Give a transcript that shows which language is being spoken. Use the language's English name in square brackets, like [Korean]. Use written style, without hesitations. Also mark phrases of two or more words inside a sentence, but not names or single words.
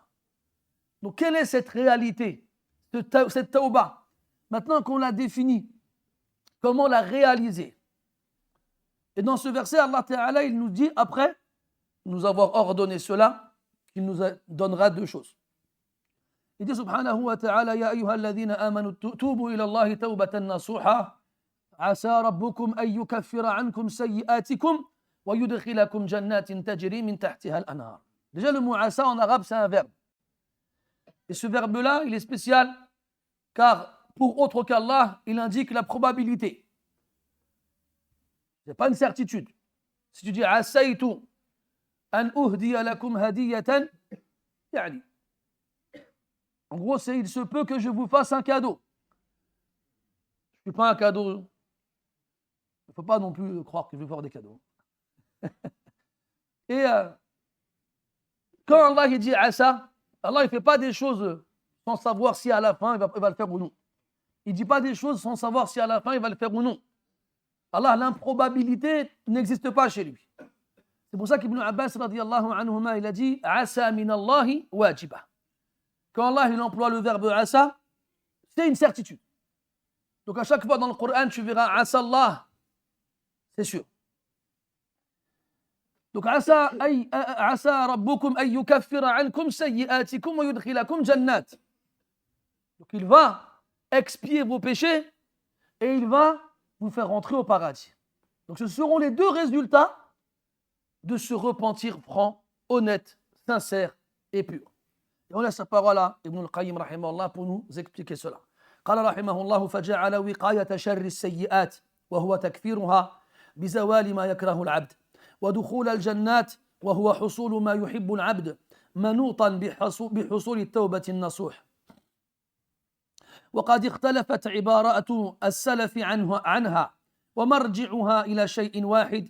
[French] Donc quelle est cette réalité, cette tawbah? Maintenant qu'on l'a définie, comment la réaliser? Et dans ce verset, Allah Ta'ala, il nous dit, après nous avoir ordonné cela, qu'il nous donnera deux choses. Il dit [Arabic] سبحانه وتعالى يا أيها الذين آمنوا توبوا إلى الله توبة نصوحا عسى ربكم أن يكفر عنكم سيئاتكم ويدخلكم جنات تجري من تحتها الأنهار. [French] Déjà, le mot asa en arabe, c'est un verbe. Et ce verbe-là, il est spécial, car pour autre qu'Allah, il indique la probabilité. Ce n'est pas une certitude. Si tu dis [Arabic] عسيت أن أهدي لكم هدية يعني. [French] En gros, c'est il se peut que je vous fasse un cadeau. Je ne suis pas un cadeau. Il ne faut pas non plus croire que je vais faire des cadeaux. Et quand Allah il dit asa, Allah ne fait pas des choses sans savoir si à la fin il va le faire ou non. Il ne dit pas des choses sans savoir si à la fin il va le faire ou non. Allah, l'improbabilité n'existe pas chez lui. C'est pour ça qu'Ibn Abbas [Arabic] رضي الله عنهما, [French] il a dit [Arabic] عسى من الله واجبة. [French] Quand Allah il emploie le verbe asa, c'est une certitude. Donc à chaque fois dans le Coran, tu verras [Arabic] عسى الله, [French] c'est sûr. [Arabic] Donc عسى ربكم أن يكفر عنكم سيئاتكم ويدخلكم جنات. [French] Donc il va expier vos péchés et il va vous faire rentrer au paradis. Donc ce seront les deux résultats de ce repentir franc, honnête, sincère et pur. Et on laisse la parole à Ibn al-Qayyim rahimahullah pour nous expliquer cela. [Arabic] قال رحمه الله فجعل وقاية شر السيئات وهو تكفيرها بزوال ما يكره العبد ودخول الجنات وهو حصول ما يحب العبد منوطا بحصول التوبة النصوح. وقد اختلفت عبارات السلف عنها ومرجعها إلى شيء واحد.